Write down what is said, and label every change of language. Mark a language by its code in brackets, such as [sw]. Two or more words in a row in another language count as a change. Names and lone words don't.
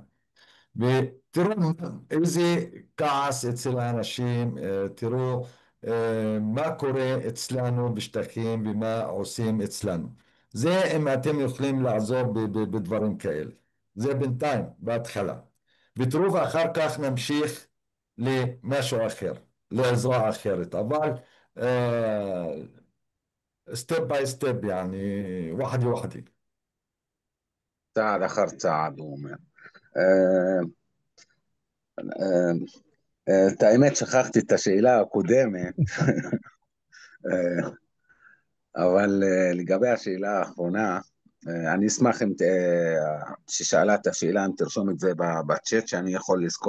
[he] ותראו איזה כעס אצל האנשים, תראו מה קורה אצלנו בשטחים ומה עושים אצלנו. זה אם אתם יכולים לעזור בדברים כאלה. זה בינתיים, בהתחלה. ותראו ואחר כך נמשיך למשהו אחר, לעזרה אחרת. אבל [en] step by step, [ar] يعني وحدي وحدي. [he] צעד אחר צעד, הוא אומר. אה, את האמת, שכחתי את השאלה הקודמת, אבל לגבי השאלה האחרונה, אני אשמח אם ששאלה את השאלה, אם תרשום את זה בצ'אט שאני יכול לזכור.